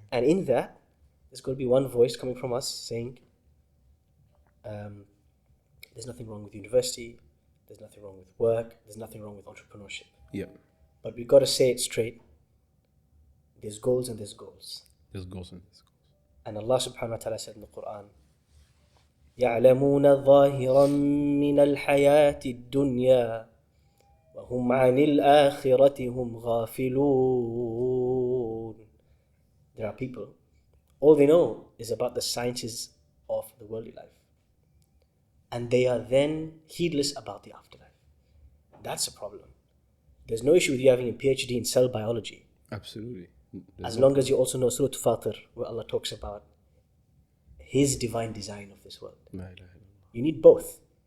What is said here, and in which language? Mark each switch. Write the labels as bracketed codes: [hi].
[en] And in that, there's going to be one voice coming from us saying, there's nothing wrong with university, there's nothing wrong with work, there's nothing wrong with entrepreneurship. Yeah. But we've got to say it straight. There's goals and there's goals. There's goals and there's goals. And Allah subhanahu wa ta'ala said in the Qur'an, [ar] يعلمون ظاهرا من الحياة الدنيا وهم عن الآخرة هم غافلون. [en] There are people, all they know is about the sciences of the worldly life. And they are then heedless about the afterlife. That's a problem. There's no issue with you having a PhD in cell biology. Absolutely. As long as you also know Surah Fatir, where Allah talks about His divine design of this world. You need both.